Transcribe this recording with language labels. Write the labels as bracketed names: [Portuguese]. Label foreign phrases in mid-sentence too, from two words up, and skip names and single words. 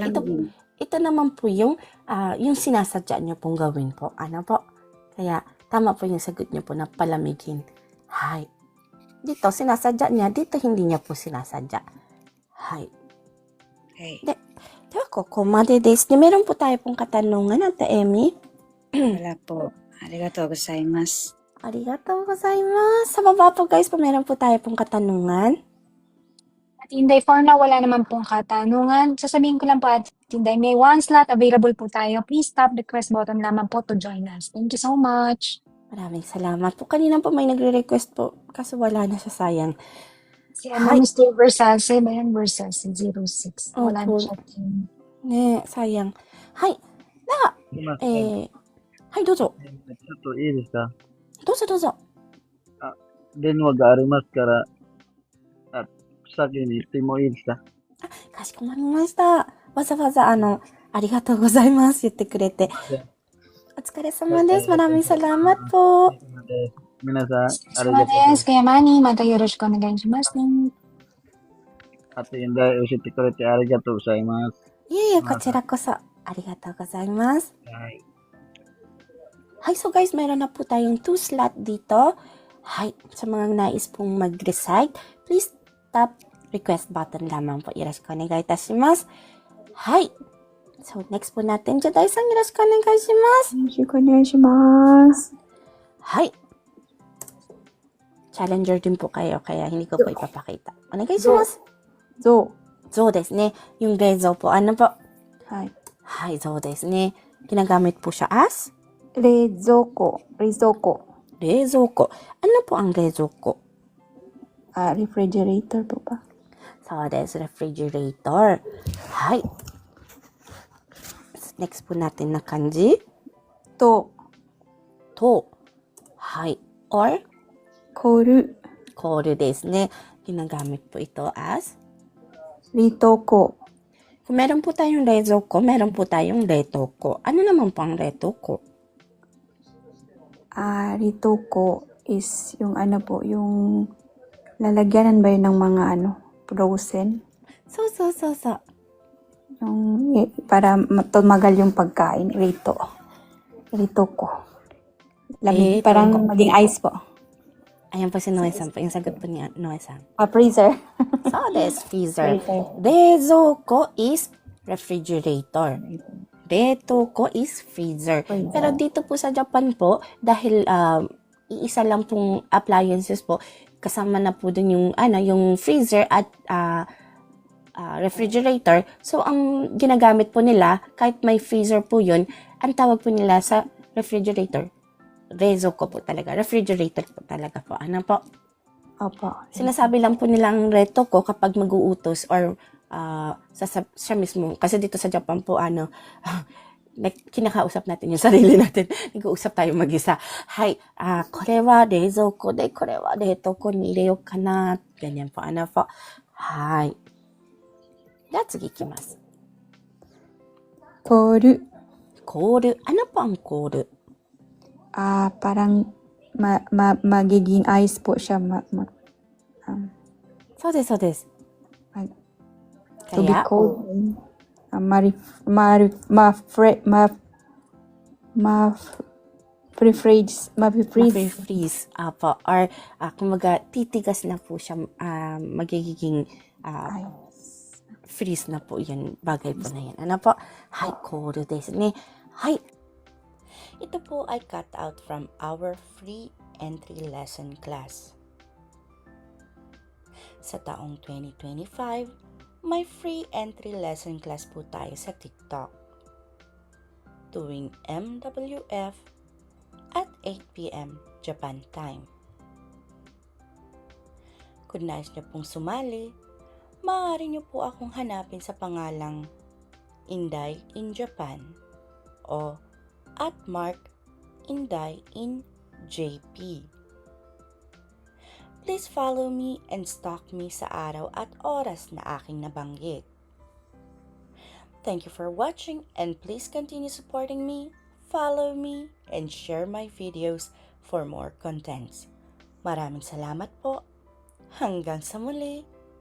[Filipino] Ito naman po yung sinasadya nyo pong gawin po. Ano po? Kaya, tama po yung sagot niyo po na palamigin. Hi. Dito, sinasadya niya. Dito, hindi niya po sinasadya. Hi. Hey. Diba, [Japanese] ここまでです. [Filipino] Meron po tayo pong katanungan, Ate Emmy. Wala po. [Japanese] ありがとうございます. ありがとうございます. [Filipino] Sa baba po, guys, meron po tayo pong katanungan. At Inday, for now, wala naman pong katanungan. Sasabihin ko lang po at Inday, may [English] one slot available [Filipino] po tayo. [English] Please tap the request button [Filipino] lamang po [English] to join us. Thank you so much. [Filipino] Maraming salamat po. Kanina po may nagre-request po. Kaso wala na siya, sayang. Si Mr. Versace, ba yan? Versace 06. Wala na Opo. siya. Sayang. Hi. [Japanese] すいません。はい、どうぞ。ちょっといいですか？どうぞどうぞ。電話がありますから、先に行ってもいいですか？かしこまりました。わざわざありがとうございます言ってくれて。お疲れ様です。 [Filipino] Maraming salamat po. [Japanese] 皆さん、ありそうがとう。 [Filipino] です。Kaya Manny, [Japanese] またよろしくお願いします。あと、現代教えてくれてありがとうございます。いえいえ、こちらこそありがとうございます。はい。 [Filipino] Hi, so guys, meron na po tayong 2 slot dito. Hi, sa mga nais pong mag-recite, [English] please tap request button [Filipino] lamang po. [Japanese] よろしくお願いいたします. [Filipino] Hi. So, next po natin, [Japanese] Jadai-san, よろしくお願いします. よろしくお願いします。 [Filipino] Hi. Challenger din po kayo, kaya hindi ko po ipapakita. [Japanese] お願いします. ゾ Zo ですね. [Filipino] Yung rezo po, ano po? [Japanese] ウ。はい。 Hi, zo ですね. [Filipino] Ginagamit po siya as [Japanese] Rezoko. Rizoko. 冷蔵庫. [Filipino] Ano po ang 冷蔵庫? Refrigerator po ba? [Japanese] そうです。 [Filipino] refrigerator. はい。Next po natin na kanji. [Japanese] To. と。はい。or Koru. [Filipino] コールですね。Ginagamit po ito as [Japanese] Ritoko. [Filipino] kung meron po tayong 冷蔵庫, meron po tayong 冷凍庫. Ano naman po ang 冷凍庫? Ritoko is yung ano po, yung lalagyanan ba yun ng mga frozen? So. Yung para tumagal yung pagkain. [Japanese] Ritoko. [Filipino] Lamig, parang maging ice po. Ayan po si Noe-san po. Yung sagot po ni Noe-san. Freezer. [English] So, this freezer. [Filipino] Freezer. [English] 冷蔵庫 is refrigerator. 冷凍庫 is freezer. Freezer. [Filipino] Pero dito po sa Japan po, dahil iisa lang pong appliances po, kasama na po dun yung freezer at refrigerator. So, ang ginagamit po nila, kahit may freezer po yun, ang tawag po nila sa refrigerator, 冷蔵庫 po talaga. Refrigerator po talaga po. Ano po? Opo. Sinasabi lang po nilang reto ko kapag mag-uutos or siya mismo. Kasi dito sa Japan po, kinakausap natin yung sarili natin. Nag-uusap tayo mag-isa. [Japanese] Hai, これは冷蔵庫で、これは冷凍庫に入れようかな. [Filipino] Ganyan po. Ano po? [Japanese] Hai. では次行きます。コール。コール. [Filipino] Ano po ang コール? Parang magiging ice po siya. [Japanese] So です、そうです。 [English] To be [Filipino] Kaya, [English] cold. [Filipino] ma-freeze. Apo. Or, kumaga, titigas na po siya, magiging freeze na po yun. Bagay po na yan. Ano po? Hai, cold [Japanese] ですね. [Filipino] Hai. [English] Ito po ay cut out from our free entry lesson class. [Filipino] Sa taong 2025, may [English] free entry lesson class [Filipino] po tayo sa TikTok. Tuwing MWF at 8 p.m. [English] Japan time. [Filipino] Kung nais niyo pong sumali, maaari niyo po akong hanapin sa pangalang Inday in Japan o @Mark Inday in JP. [English] Please follow me and stalk me [Filipino] sa araw at oras na aking nabanggit. [English] Thank you for watching and please continue supporting me, follow me, and share my videos for more contents. [Filipino] Maraming salamat po. Hanggang sa muli.